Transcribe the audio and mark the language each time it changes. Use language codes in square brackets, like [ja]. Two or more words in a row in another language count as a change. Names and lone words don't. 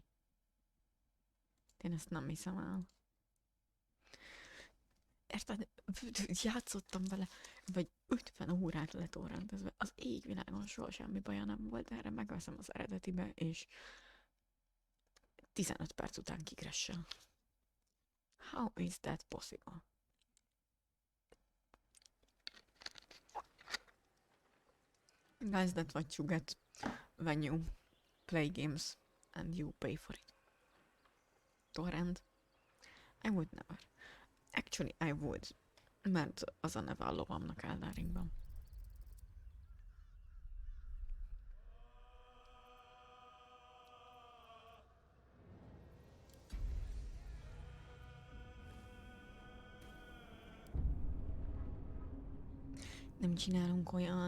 [hu] Én ezt nem hiszem el. Érted? Játszottam vele, vagy 50 órát letorrentezve. Az égvilágon soha semmi baja nem volt, erre megveszem az eredetibe, és 15 perc után kikressel. [en] How is that possible? Guys, that's what you get when you play games and you pay for it. Torrent? I would never. Actually, I would. [hu] Mert az a neve a lovamnak Elden Ringben. Nem csinálunk olyan...